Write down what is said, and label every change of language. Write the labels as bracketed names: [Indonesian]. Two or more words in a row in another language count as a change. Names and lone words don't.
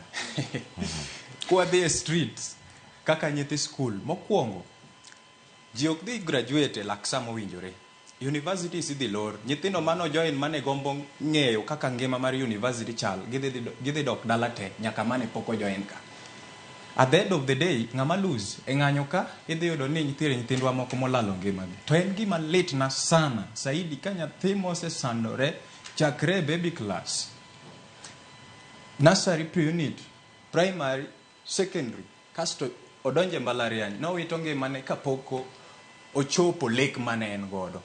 [Luo (Kenya and Tanzania)] Kwa dhi streets kaka nyithi school mokwongo, ji ok dhi graduate lak sama owinjore. Universities idhi lor, nyithindo mano join mane gombo ng'eyo kaka ngima mar university chal, gidhi dok dala te nyaka mane poko join ka. [English] At the end of the day, [Luo (Kenya and Tanzania)] ng'ama lose e ng'anyo ka, idhi yudo ni nyithindwa moko molalo ngimagi. To en gima lit na sana saidi ka nyathi mose sandore chakre [English] baby class, nursery pre-unit, [Luo (Kenya and Tanzania)] primary, secondary, kasto odonje mbalariany, no wito ngimane kapoko ochopo lek mane en godo.